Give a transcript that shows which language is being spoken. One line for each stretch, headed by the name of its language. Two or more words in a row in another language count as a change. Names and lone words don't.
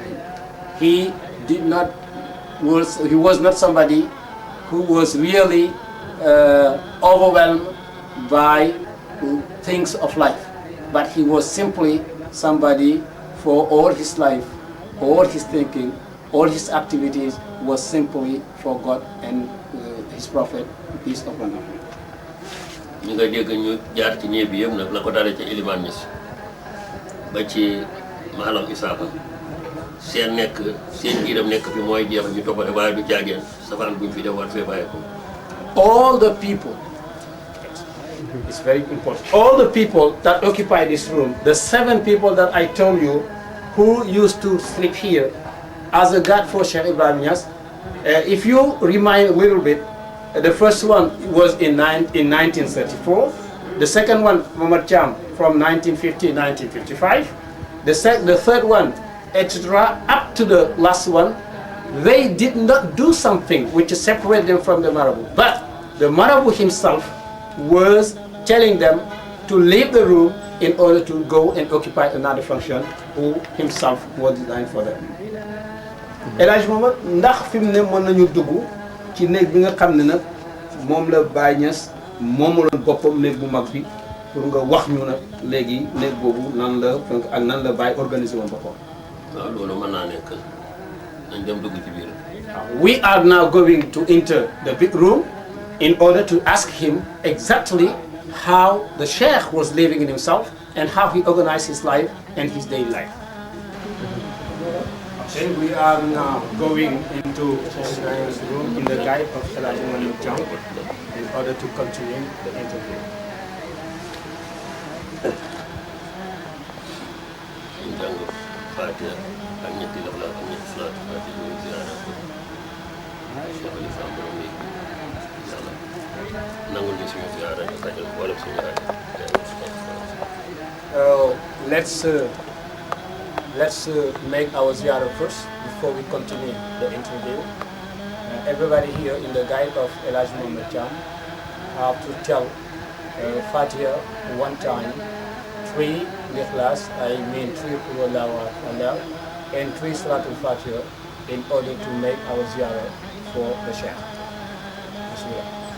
English: He was not somebody who was really overwhelmed by things of life, but he was simply somebody for all his life, all his thinking, all his activities was simply for God and his Prophet, peace upon him.
Wolof: ñu nga dégg ñu jaar ci ñeeb bi yëpp nag la ko dalee ci Ibrahima NIASSE ba ci Malam Isaka seen ngiram nekk fi mooy jeex ñu toppale waaye du jaageen safaan buñ fi def war fee bàyyi ko.
English: All the people, it's very important, all the people that occupy this room, the 7 people that I told you who used to sleep here as a guard for Sheikh Ibrahima NIASSE, if you remind a little bit, the first one was in 1934, the second one, Momath THIAM, from 1950 1955, the third one, etc., up to the last one. They did not do something which separated them from the Marabout, but the Marabout himself was telling them to leave the room in order to go and occupy another function who himself was designed for them.
Wolof: Hadj Momath, ndax fi mu ne mën nañu dugg ci néeg bi nga xam ne nag moom la Baye NIASSE moomaloon boppam néeg bu mag bi pour nga wax ñu nag léegi néeg boobu nan la ak nan la Baye organisé woon boppam. waaw loolu mën naa nekk nañ dem dugg ci biir.
English: We are now going to enter the big room in order to ask him exactly how the Sheikh was living in himself and how he organized his life and his daily life. Okay, we are now going into Ibrahim's room in the guide of Hadj Momath THIAM in order to continue the interview.
Wolof: ñu jàng Fatiha ak ñetti Ixlaas ak ñetti salaatu Fatiha ñu ziyaara ko Cheikh Ali Sam borom néeg bi yàlla nangul ñu suñu ziyaara ñu fajal wala suñu
English: Let's make our ziyarah first before we continue the interview. Everybody here in the guide of Hadj Momath THIAM have to tell Fatiha one time, 3 Ikhlas, I mean 3
Arabic: قل هو الله أحد,
English: and 3 Salatul Fatiha in order to make our ziyarah for the Sheikh. Bismillah.